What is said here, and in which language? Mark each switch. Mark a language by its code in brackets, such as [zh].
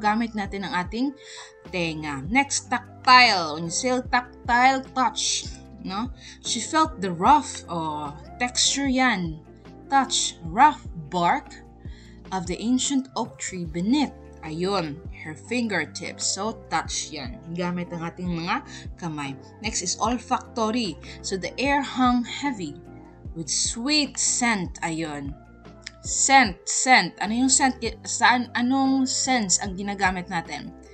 [tl] Gamit natin ang ating tenga. [en] Next, tactile. When you say tactile, touch. No? She felt the rough, texture yan. Touch, rough bark of the ancient oak tree beneath. Ayun, her fingertips. So, touch yan. [tl] Gamit ang ating mga kamay. [en] Next is olfactory. So, the air hung heavy with sweet scent. [tl] Ayun. Scent. Ano yung scent? Anong sense ang ginagamit natin?